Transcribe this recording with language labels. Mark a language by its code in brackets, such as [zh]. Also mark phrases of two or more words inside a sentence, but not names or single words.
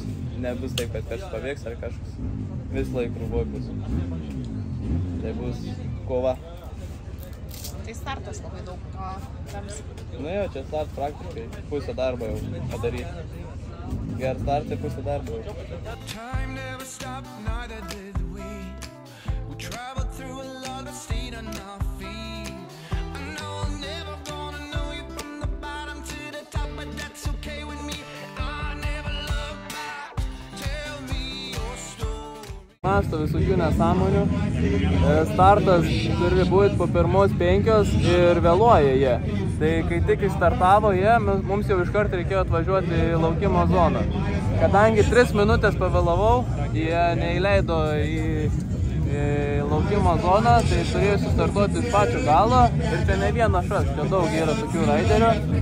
[lt] Nebus taip, kad kažkas paveiks ar kažkas. Vis laik krūvoj bus. Tai bus kova. Tai startas labai daug ką lems. Nu jo, čia start praktiškai. Pusę darbo jau padaryti. Geras start, tai pusę darbo jau. [en] Time never stopped, neither did we. We traveled through a lot, but stayed on our feet. I know I'm never gonna know you from the bottom to the top, but that's okay with me. I never look back. Tell me your story. [lt] Masto visokių nesąmonių. Startas turi būti po pirmos 5 ir vėluoja jie. Tai kai tik startavo jie, mums jau iškart reikėjo atvažiuoti į laukimo zoną. Kadangi 3 minutės pavėlavau, jie neįleido į laukimo zoną, tai turėjau sustartuoti iš pačio galo ir čia ne vienas šas, čia daug yra tokių raiderių.